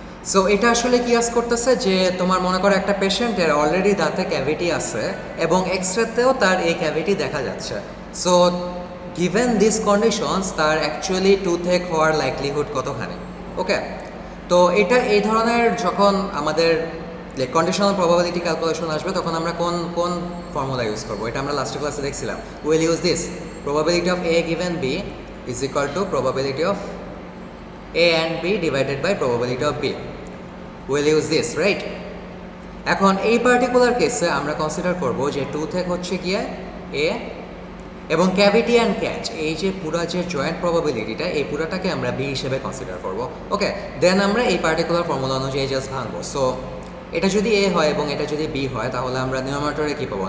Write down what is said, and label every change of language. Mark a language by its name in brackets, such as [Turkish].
[Bangla] So এটা আসলে কি আস করতেছে যে তোমার মনে করো একটা পেশেন্টের অলরেডি দাঁতে ক্যাভিটি আছে এবং এক্সরেতেও তার এই ক্যাভিটি দেখা যাচ্ছে। [English] so given this conditions, [Bangla] তার অ্যাকচুয়ালি টুথেক হওয়ার লাইকলিহুড কতখানি। ওকে, তো এটা এই ধরনের যখন আমাদের কন্ডিশনাল প্রবাবিলিটি ক্যালকুলেশন আসবে, তখন আমরা কোন ফর্মুলা ইউজ করবো, এটা আমরা লাস্ট ক্লাসে দেখছিলাম। [English] Will use this probability of A given B is equal to probability of A and B divided by probability of B. We'll use this, right? [Bangla] এখন এই পার্টিকুলার কেসে আমরা কনসিডার করব যে টুথেক হচ্ছে গিয়ে A, এবং ক্যাভিটি অ্যান্ড ক্যাচ, এই যে পুরো যে জয়েন্ট প্রবাবিলিটিটা, এই পুরোটাকে আমরা B হিসেবে কনসিডার করব। ওকে, দেন আমরা এই পার্টিকুলার ফর্মুলা অনুযায়ী জাস্ট ভাঙবো। সো এটা যদি A হয় এবং এটা যদি B হয়, তাহলে আমরা নিউমারেটরে কী পাবো?